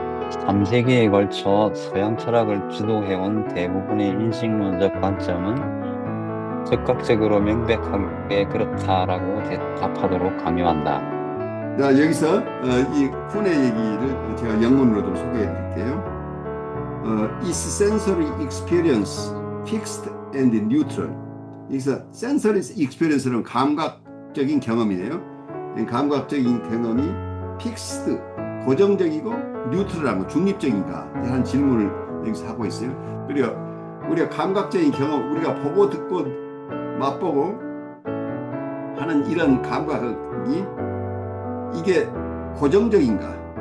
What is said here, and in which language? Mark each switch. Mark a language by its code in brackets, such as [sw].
[ko] 3세기에 걸쳐 서양 철학을 주도해온 대부분의 인식론적 관점은 즉각적으로 명백하게 그렇다라고 대답하도록 강요한다. 자, 여기서 이 쿤의 얘기를 제가 영문으로 좀 소개해 드릴게요. [en] Is sensory experience fixed and neutral? [ko] 여기서 sensory experience는 감각적인 경험이에요. 감각적인 경험이 fixed, 고정적이고 neutral한 거, 중립적인가 하는 질문을 여기서 하고 있어요. 그리고 우리가 감각적인 경험, 우리가 보고 듣고 맛보고 하는 이런 감각이 이게 고정적인가?